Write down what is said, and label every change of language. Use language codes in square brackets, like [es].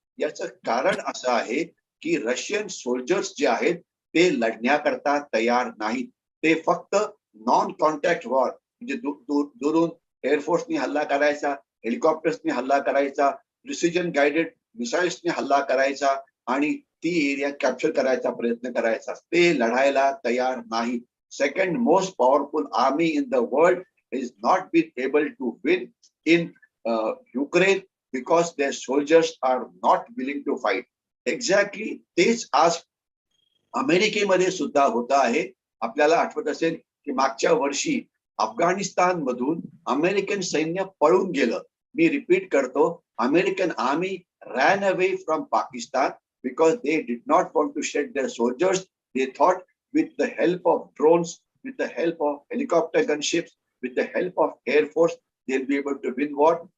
[mr] याचं कारण असं आहे की रशियन सोल्जर्स जे आहेत ते लढण्याकरता तयार नाहीत. ते फक्त नॉन कॉन्टॅक्ट वॉर, म्हणजे दुरून एअरफोर्सनी हल्ला करायचा, हेलिकॉप्टर्सनी हल्ला करायचा, प्रिसिजन गाइडेड मिसाइल्सनी हल्ला करायचा आणि ती एरिया कॅप्चर करायचा प्रयत्न करायचा. ते लढायला तयार नाही. [en] Second most powerful army in the world is not been able to win in Ukraine because their soldiers are not willing to fight. [mr] Exactly तेच आज अमेरिकेमध्ये सुद्धा होत आहे. आपल्याला आठवत असेल की मागच्या वर्षी अफगाणिस्तान मधून अमेरिकन सैन्य पळून गेलं. मी रिपीट करतो, American army [en] ran away from Pakistan because they did not want to shed their soldiers. They thought with the help of drones, with the help of helicopter gunships, with the help of air force, they'll be able to win war.